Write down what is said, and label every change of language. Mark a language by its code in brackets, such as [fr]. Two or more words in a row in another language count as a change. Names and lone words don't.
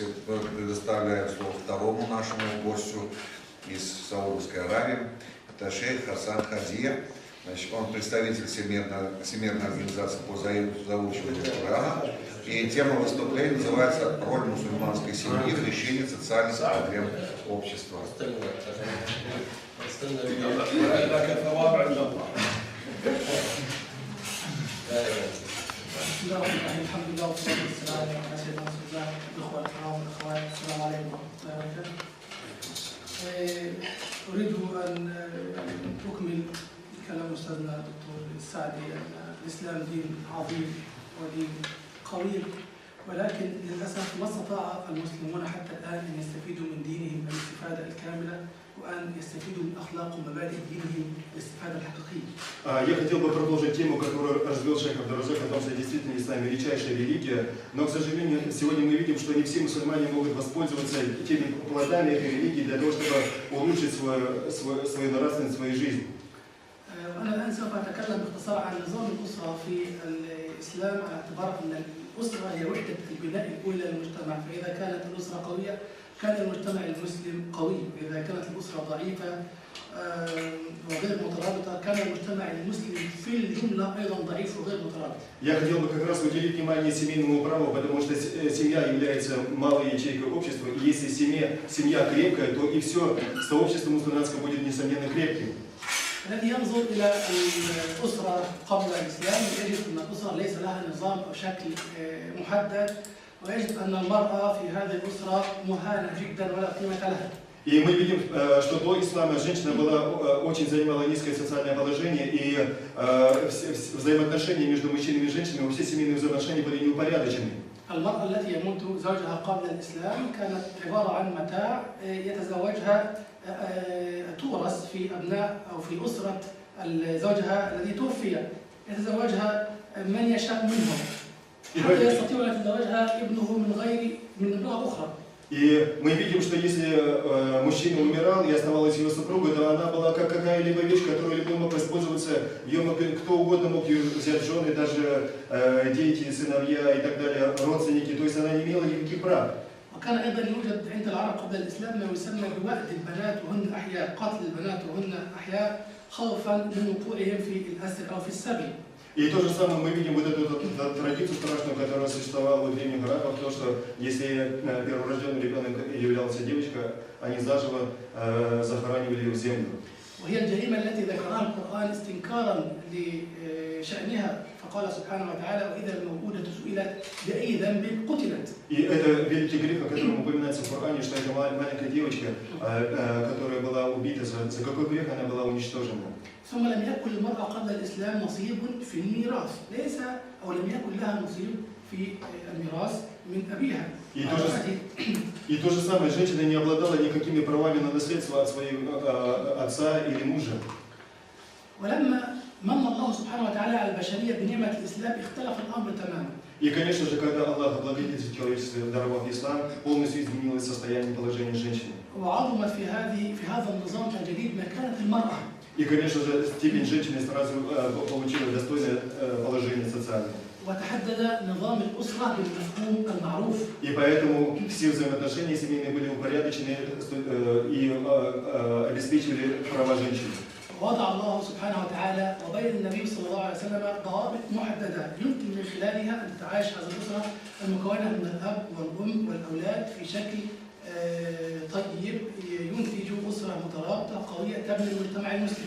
[ru] Предоставляем слово второму нашему гостю из Саудовской Аравии. Это шейх Хасан Хадия. Значит, он представитель Всемирной организации по заучиванию Корана. И тема выступления называется «Роль мусульманской семьи в решении социальных проблем общества». [ar] بسم الله الرحمن الرحيم الحمد لله والصلاة والسلام على سيدنا رسول الله الأخوة الكرام والأخوات السلام عليكم ورحمة الله وبركاته. أريد أن أكمل كلام أستاذنا الدكتور السعدي أن الإسلام دين عظيم ودين قوي، ولكن للأسف ما استطاع المسلمون حتى الآن أن يستفيدوا من دينهم الاستفادة الكاملة وأن يستفيدوا من أخلاق ومبادئ دينهم الاستفادة الحقيقية. [ru] Я хотел бы продолжить тему, которую развел шейх Абдуразак, о том, что действительно ислам величайшая религия, но, к сожалению, сегодня мы видим, что не все мусульмане могут воспользоваться теми плодами этой религии для того, чтобы улучшить свою нравственность, свою жизнь. [ar] أنا الآن سوف أتكلم باختصار عن نظام الأسرة في الإسلام على اعتبار أن الأسرة هي وحدة البناء الأولى للمجتمع، فإذا كانت الأسرة قوية كان المجتمع المسلم قوي، وإذا كانت الأسرة ضعيفة وغير مترابطة كان المجتمع المسلم في الجملة أيضا ضعيف وغير مترابط. [ru] Я хотел бы как раз уделить внимание семейному праву, потому что семья является малой ячейкой общества, и если семья крепкая, то и все сообщество мусульманское будет несомненно крепким. [ar] الذي ينظر إلى الأسرة قبل الإسلام يجد أن الأسرة ليس لها نظام أو شكل محدد، ويجد أن المرأة في هذه الأسرة مهانة جدا ولا قيمة لها. [ru] И мы видим, что до ислама женщина очень занимала низкое социальное положение, и взаимоотношения между мужчинами и женщинами, все семейные взаимоотношения были неупорядочены. [ar] المرأة التي يموت زوجها قبل الإسلام كانت عبارة عن متاع يتزوجها تورث في أبناء أو في أسرة زوجها الذي توفي، يتزوجها من يشاء منهم حتى يستطيع أن يتزوجها ابنه من امرأة أخرى. [ru] И мы видим, что если мужчина умирал и оставалась его супруга, то она была как какая-либо вещь, которую любой мог воспользоваться, ее кто угодно мог ее взять в жены, даже дети, сыновья и так далее, родственники, то есть она не имела никаких прав. [ar] وكان أيضا يوجد عند العرب قبل الإسلام ما يسمى بوأد البنات وهن أحياء، قتل البنات وهن أحياء خوفا من وقوعهم في الأسر أو في السبي. [ru] И то же самое мы видим вот эту традицию страшную, которая существовала у древних арабов, то, что если перворожденный ребенок являлся девочкой, они заживо захоранивали ее в землю. [ar] وهي الجريمة التي ذكرها القرآن استنكارا لشأنها، فقال سبحانه وتعالى: وإذا الموءودة سئلت بأي ذنب قتلت. [ru] И это великий грех, о котором упоминается в Коране, что это маленькая девочка, которая была убита, за какой грех она была уничтожена. [ar] ثم لم يكن للمرأة قبل الإسلام نصيب في الميراث، ليس أو لم يكن لها نصيب في الميراث من أبيها. [ru] И то же самое, женщина не обладала никакими правами на наследство от своего отца или мужа. [ar] ولما من الله سبحانه وتعالى على البشرية بنعمة الإسلام اختلف الأمر تماما. [ru] И, конечно же, когда Аллах облагодетельствовал человечество, даровав ислам, полностью изменилось состояние положения женщины. [ar] وعظمت في هذا النظام الجديد مكانة المرأة. [ru] И, конечно же, степень женщины сразу получила достойное положение социальное. [ar] وتحدد نظام الأسرة بالمفهوم المعروف. [ru] И поэтому все взаимоотношения семейные были упорядочены и обеспечивали права женщин. [ar] وضع الله سبحانه وتعالى وبين النبي صلى الله عليه وسلم ضوابط محددة يمكن من خلالها أن تتعايش هذه الأسرة المكونة من الأب والأم والأولاد في شكل طيب ينتج أسرة مترابطة قوية تبني المجتمع المسلم.